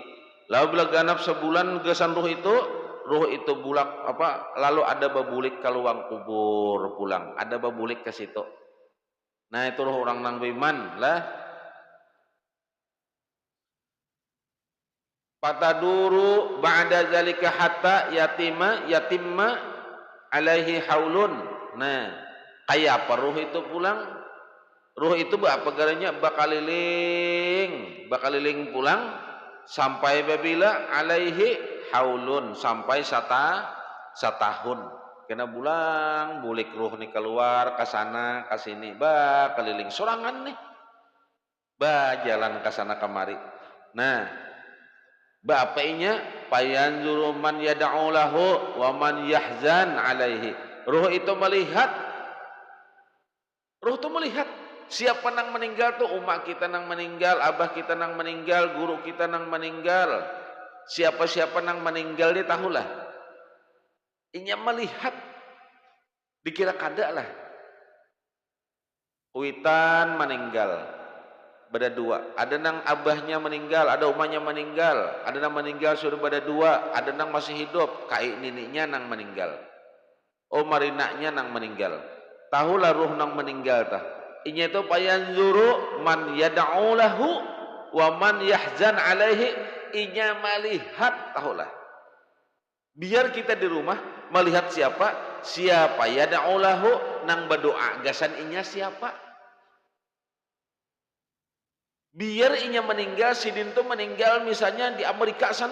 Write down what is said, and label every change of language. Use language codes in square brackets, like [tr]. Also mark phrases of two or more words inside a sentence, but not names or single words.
[bjn] Lalu bila ganap sebulan gasan ruh itu bulak apa? Lalu ada babulik ke luang kubur pulang. Ada babulik ke situ. Nah, itu ruh orang nang beriman lah. [ar] فيتردد بعد ذلك حتى يتم عليه حول. [bjn] Nah, kayak apa ruh itu pulang? Ruh itu apa garanya? Bakaliling pulang sampai babila [ar] عليه حول, [bjn] sampai satahun. Kena bulang, bulik ruh nih keluar ke sana ke sini, keliling sorangan nih. Jalan ke sana kemari. Nah, bapaknya [ar] فينظر من يدعو له ومن يحزن عليه. [bjn] Ruh itu melihat siapa nang meninggal tuh, umat kita nang meninggal, abah kita nang meninggal, guru kita nang meninggal, siapa-siapa nang meninggal dia tahulah. Inya melihat dikira kada lah. Kuitan meninggal bada dua, ada nang abahnya meninggal, ada umahnya meninggal, ada nang meninggal sudah bada dua, ada nang masih hidup, kai niniknya nang meninggal, marinaknya nang meninggal. Tahulah ruh nang meninggal tah. Inya itu [ar] فينظر من يدعو له ومن يحزن عليه. [bjn] Inya melihat tahulah. Biar kita di rumah melihat siapa [ar] يدعو له [bjn] nang berdoa gasan inya siapa. Biar inya meninggal, sidin tuh meninggal misalnya di Amerika sana.